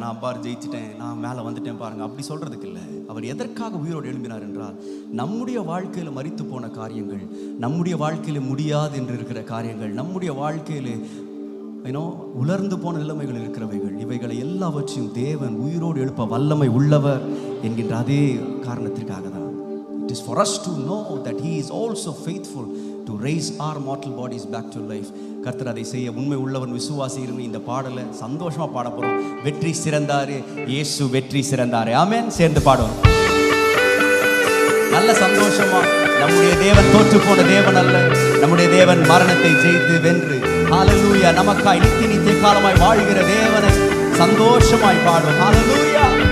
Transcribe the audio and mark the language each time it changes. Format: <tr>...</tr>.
<ta>நான் பாரு ஜெயிச்சிட்டேன், நான் மேலே வந்துட்டேன் பாருங்க, அப்படி சொல்றதுக்கு இல்லை. அவர் எதற்காக உயிரோடு எழும்பினார் என்றால், நம்முடைய வாழ்க்கையில் மரித்து போன காரியங்கள், நம்முடைய வாழ்க்கையில் முடியாது என்று இருக்கிற காரியங்கள், நம்முடைய வாழ்க்கையில் உலர்ந்து போன நிலைமைகள் இருக்கிறவைகள், இவைகளை எல்லாவற்றையும் தேவன் உயிரோடு எழுப்ப வல்லமை உள்ளவர் என்கின்ற அதே காரணத்திற்காக தான்</ta> <en>It is for us to know that he is also faithful to raise our mortal bodies back to life.</en> <ta>கர்த்தர் அதை செய்ய உண்மை உள்ளவன் விசுவாசி இருந்து இந்த பாடலை சந்தோஷமா பாட போறோம். வெற்றி சிறந்தாரே, இயேசு வெற்றி சிறந்தாரே. ஆமென். சேர்ந்து பாடுவோம் நல்ல சந்தோஷமா. நம்முடைய தேவன் தோற்று போன தேவன் அல்ல. நம்முடைய தேவன் மரணத்தை ஜெயித்து வென்று ஹalleluya நமக்காய் நித்திய காலமாய் வாழ்கிற தேவனை சந்தோஷமாய் பாடுவோம். ஹalleluya.</ta>